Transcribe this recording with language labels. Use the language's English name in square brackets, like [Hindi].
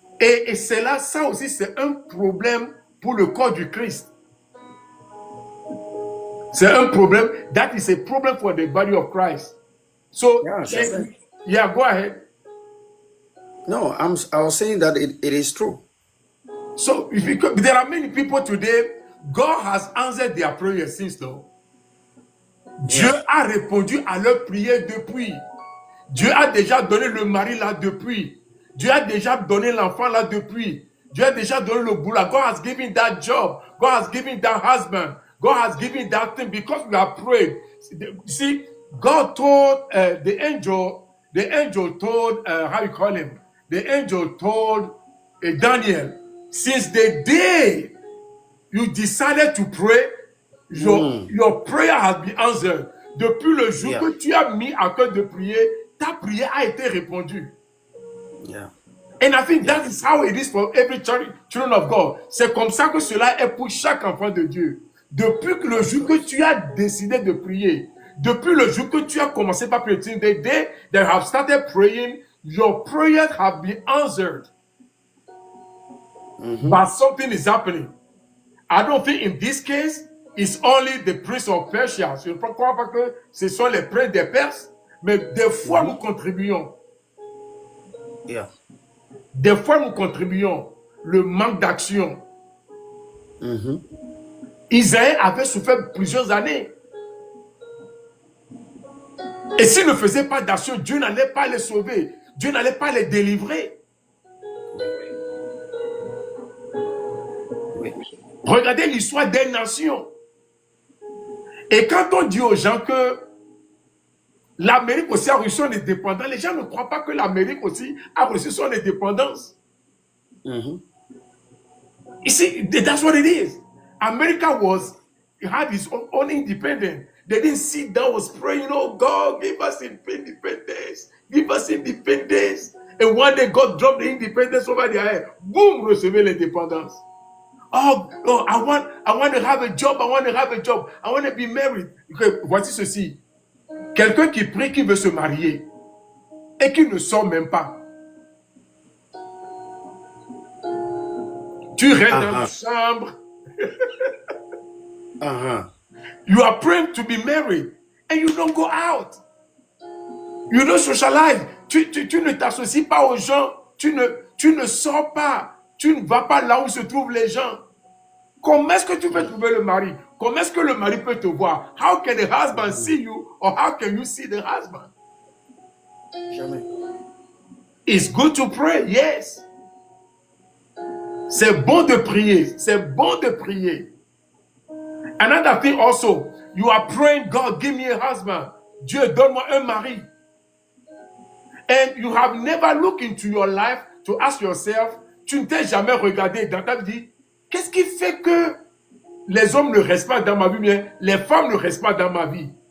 [French] Et c'est là, ça aussi, c'est un problème pour le corps du Christ. C'est un problème. [English] That is a problem for the body of Christ. So, yeah, go ahead. No, I was saying that it is true. So, there are many people today, God has answered their prayers since though. [French] Dieu a répondu à leurs prières depuis. Dieu a déjà donné le mari là depuis. Dieu a déjà donné l'enfant là depuis. Dieu a déjà donné le boulot. [English] God has given that job. God has given that husband. God has given that thing because we have prayed. See, God told the angel told, how you call him? The angel told Daniel, since the day you decided to pray, your prayer has been answered. [French] Depuis le jour que tu as mis à cœur de prier, ta prière a été répondue. [English] Yeah. And I think that is how it is for every children of God. [French] C'est comme ça que cela est pour chaque enfant de Dieu. Depuis que le jour que tu as décidé de prier, depuis le jour que tu as commencé par prier, [English] the day that have started praying, your prayers have been answered. But something is happening. I don't think in this case, it's only the prince of Persia. [French] Je ne crois pas que ce sont les princes des Perses, mais des fois nous contribuons. [English] Yeah. [French] Des fois nous contribuons. Le manque d'action. Isaïe avait souffert plusieurs années. Et s'il ne faisait pas d'action, Dieu n'allait pas les sauver. Dieu n'allait pas les délivrer. Regardez l'histoire des nations. Et quand on dit aux gens que l'Amérique aussi a reçu son indépendance, les gens ne croient pas que l'Amérique aussi a reçu son indépendance. Mhm. [English] You see, that's what it is. America had its own independence. They didn't sit down, was praying, oh God, give us independence, give us independence. And one day God dropped the independence over their head. Boom, [French] recevez l'indépendance. [English] Oh, I want to have a job, I want to have a job, I want to be married. [French] Voici ceci. Quelqu'un qui prie, qui veut se marier et qui ne sort même pas. Tu restes dans la chambre. [English] You are praying to be married and you don't go out. You don't socialize. [French] Tu ne t'associes pas aux gens. Tu ne sors pas. Tu ne vas pas là où se trouvent les gens. Comment est-ce que tu peux trouver le mari? Comment est-ce que le mari peut te voir? [English] How can the husband see you or how can you see the husband? [French] Jamais. [English] It's good to pray, yes. [French] C'est bon de prier. C'est bon de prier. [English] Another thing also, you are praying, God, give me a husband. [French] Dieu, donne-moi un mari. [English] And you have never looked into your life to ask yourself, [French] tu ne t'es jamais regardé dans ta vie, qu'est-ce qui fait que les hommes ne restent pas dans ma vie, mais les femmes ne restent pas dans ma vie?